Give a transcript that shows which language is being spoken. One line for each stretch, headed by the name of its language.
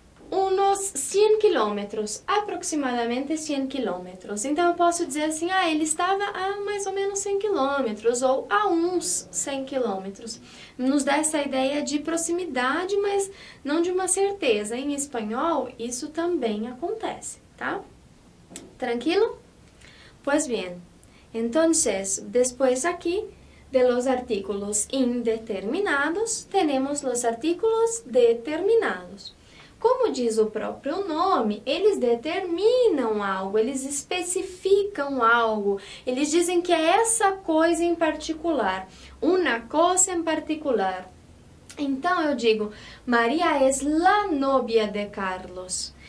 Portuguese: Uns 100 quilômetros, aproximadamente 100 quilômetros. Então, eu posso dizer assim, ele estava a mais ou menos 100 quilômetros, ou a uns 100 quilômetros. Nos dá essa ideia de proximidade, mas não de uma certeza. Em espanhol, isso também acontece, tá?
Spanish: ¿Tranquilo? Pues bien, entonces, después aquí de los artículos indeterminados,
Portuguese: temos os
Spanish: artículos determinados.
Portuguese: Como diz o próprio nome, eles determinam algo, eles especificam algo, eles dizem que é essa coisa em particular, uma coisa em particular. Então eu digo, Maria é
Spanish: la novia de Carlos.